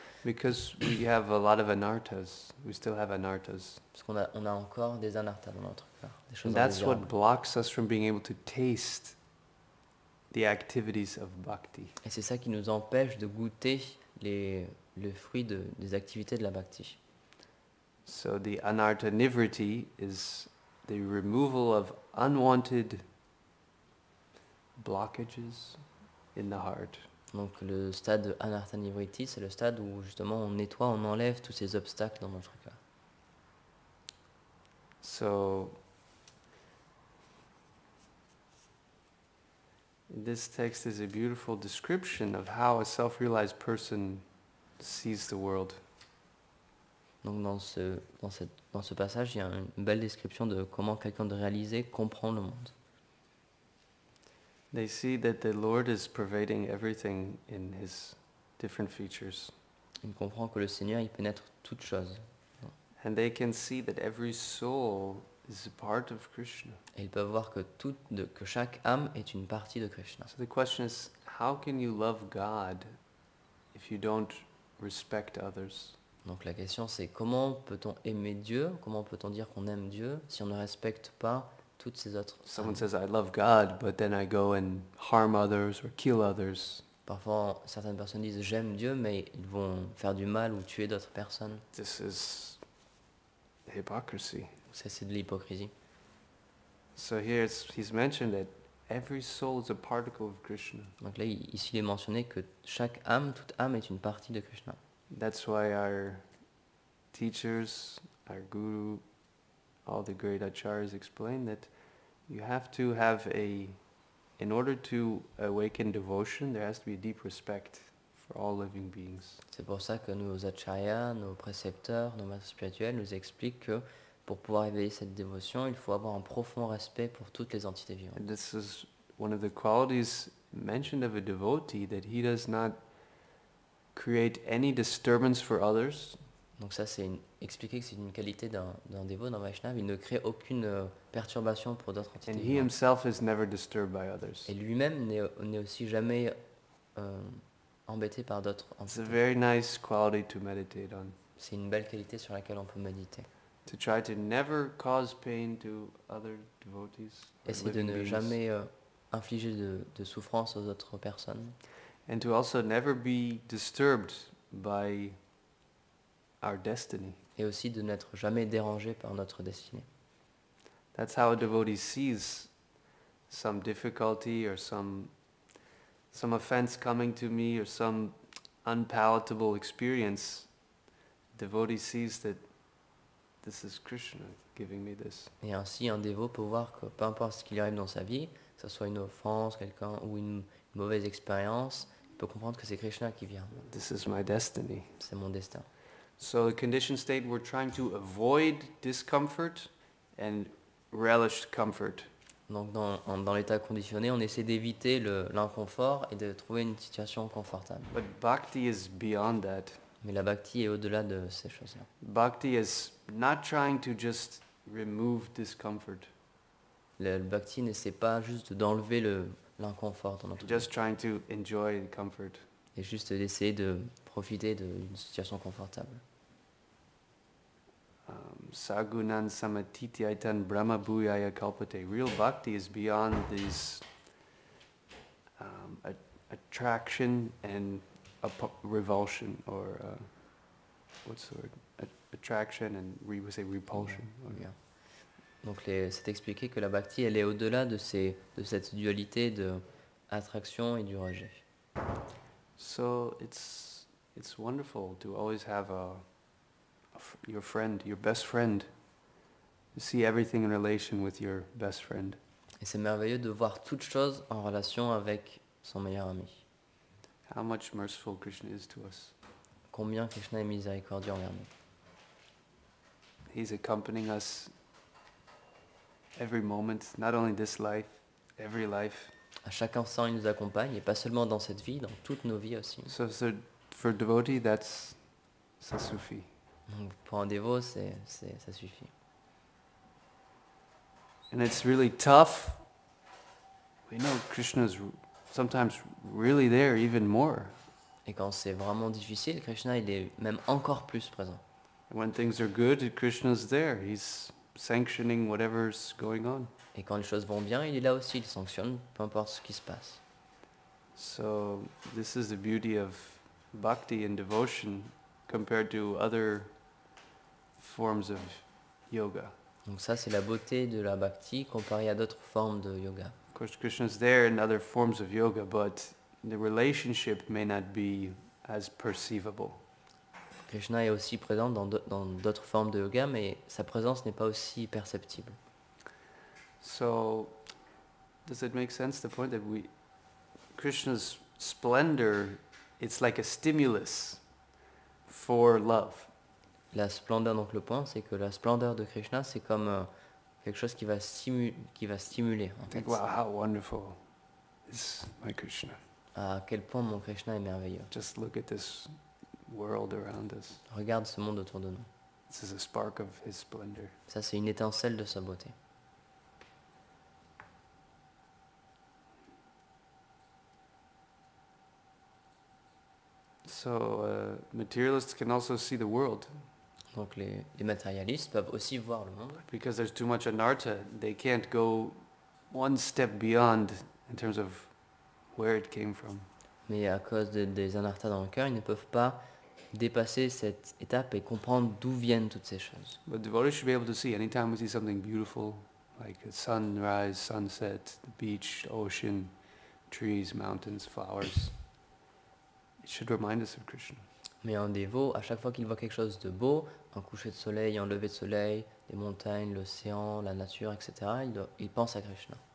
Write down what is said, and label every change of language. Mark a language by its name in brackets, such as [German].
[English] Because we have a lot of anarthas. We still have anarthas. [French] Parce on a encore des anarthas dans notre cœur, des choses [English] And that's what [French] indésirables. [English] blocks us from being able to taste the activities of bhakti. [French] Et c'est ça qui nous empêche de goûter le fruit des activités de la bhakti. [English] So the anartha nivriti is the removal of unwanted blockages in the heart. [French] Donc le stade de anartha nivriti, c'est le stade où justement on nettoie, on enlève tous ces obstacles dans notre cœur. [English] So this text is a beautiful description of how a self-realized person sees the world. [French] Donc dans ce passage, il y a une belle description de comment quelqu'un de réalisé comprend le monde. [English] They see that the Lord is pervading everything in his different features. [French] Il comprend que le Seigneur, il pénètre toutes choses. [English] And they can see that every soul is a part of Krishna. [French] Et ils peuvent voir que chaque âme est une partie de Krishna. [English] So the question is, how can you love God if you don't respect others? [French] Donc la question c'est comment peut-on aimer Dieu, comment peut-on dire qu'on aime Dieu si on ne respecte pas toutes ces autres [English] Someone [French] âmes. [English] says, I love God, but then I go and harm others or kill others. [French] Parfois certaines personnes disent j'aime Dieu mais ils vont faire du mal ou tuer d'autres personnes. [English] This is hypocrisy. [French] Ça c'est de l'hypocrisie. [English] So here he's mentioned that every soul is a particle of Krishna. [French] Donc là ici il est mentionné que chaque âme, toute âme est une partie de Krishna. [English] That's why our teachers, our guru, all the great acharyas explain that you have to have in order to awaken devotion, there has to be a deep respect for all living beings. [French] C'est pour ça que nos acharyas, nos précepteurs, nos maîtres spirituels nous expliquent que pour pouvoir éveiller cette dévotion, il faut avoir un profond respect pour toutes les entités vivantes. [English] And this is one of the qualities mentioned of a devotee, that he does not create any disturbance for others. [French] Donc ça, expliquer que c'est une qualité d'un dévot, d'un Vaishnava. Il ne crée aucune perturbation pour d'autres entités [English] And he [French] vivantes. [English] himself is never disturbed by others. [French] Et lui-même n'est aussi jamais embêté par d'autres [English] It's a [French] entités. [English] very nice quality to meditate on. [French] C'est une belle qualité sur laquelle on peut méditer. [English] To try to never cause pain to other devotees. or [French] Essayer de [English] living [French] ne [English] beings. [French] jamais infliger de souffrance aux autres personnes. [English] And to also never be disturbed by our destiny. [French] Et aussi de n'être jamais dérangé par notre destinée. [English] That's how a devotee sees some difficulty or some offense coming to me or some unpalatable experience. Devotee sees that this is Krishna giving me this. [French] Et ainsi, un dévot peut voir que peu importe ce qui lui arrive dans sa vie, que ce soit une offense, quelqu'un ou une mauvaise expérience, il peut comprendre que c'est Krishna qui vient. [English] This is my destiny. [French] C'est mon destin. [English] So the conditioned state, we're trying to avoid discomfort and relish comfort. [French] Donc dans l'état conditionné, on essaie d'éviter l'inconfort et de trouver une situation confortable. [English] But bhakti is beyond that. [French] Mais la bhakti est au-delà de ces choses-là. [English] Bhakti is not trying to just remove discomfort, [French] Le bhakti n'essaie pas juste d'enlever l'inconfort dans notre vie, [English] just trying to enjoy the comfort. [French] et juste d'essayer de profiter d'une situation confortable. [Sanskrit] Sagunan samatitiyaitan brahma bhuyaya kalpate. [English] Real bhakti is beyond these attraction and revulsion, or what's the word? Attraction and we say repulsion. [French] Bien. Donc c'est expliqué que la bhakti, elle est au-delà de cette dualité de attraction et du rejet. [English] So it's wonderful to always have your friend, your best friend. You see everything in relation with your best friend. [French] Et c'est merveilleux de voir toute chose en relation avec son meilleur ami. [English] How much merciful Krishna is to us. [French] Combien Krishna est miséricordieux envers nous. [English] He's accompanying us every moment, not only this life, every life. [French] À chaque instant, il nous accompagne, et pas seulement dans cette vie, dans toutes nos vies aussi. [English] So for devotee, [French] ça suffit. Donc, pour un dévot, ça suffit. [English] And it's really tough. We know Krishna's sometimes really there, even more. [French] Et quand c'est vraiment difficile, Krishna, il est même encore plus présent. [English] When things are good, Krishna's there. He's sanctioning whatever's going on. [French] Et quand les choses vont bien, il est là aussi, il sanctionne, peu importe ce qui se passe. [English] So this is the beauty of bhakti and devotion compared to other forms of yoga. [French] Donc ça, c'est la beauté de la bhakti comparée à d'autres formes de yoga. [English] Of course, Krishna's there in other forms of yoga, but the relationship may not be as perceivable. [French] Krishna est aussi présent dans d'autres formes de yoga, mais sa présence n'est pas aussi perceptible. [English] So, does it make sense, the point that Krishna's splendor, it's like a stimulus for love. [French] La splendeur, donc le point, c'est que la splendeur de Krishna, c'est comme quelque chose qui va stimuler, en fait. [English] Think, wow, how wonderful is my Krishna. [French] À quel point mon Krishna est merveilleux. [English] Just look at this world around us. [French] Regarde ce monde autour de nous. [English] This is a spark of his splendor. [French] Ça, c'est une étincelle de sa beauté. [English] So materialists can also see the world. [French] Donc les matérialistes peuvent aussi voir le monde. [English] Because there's too much anartha, they can't go one step beyond in terms of where it came from. [French] Mais à cause des anarthas dans le cœur, ils ne peuvent pas dépasser cette étape et comprendre d'où viennent toutes ces choses. [English] But devotees should be able to see anytime we see something beautiful, like a sunrise, sunset, the beach, the ocean, trees, mountains, flowers. It should remind us of Krishna. [French] Mais un dévot, à chaque fois qu'il voit quelque chose de beau, un coucher de soleil, un lever de soleil, des montagnes, l'océan, la nature, etc., il pense à Krishna.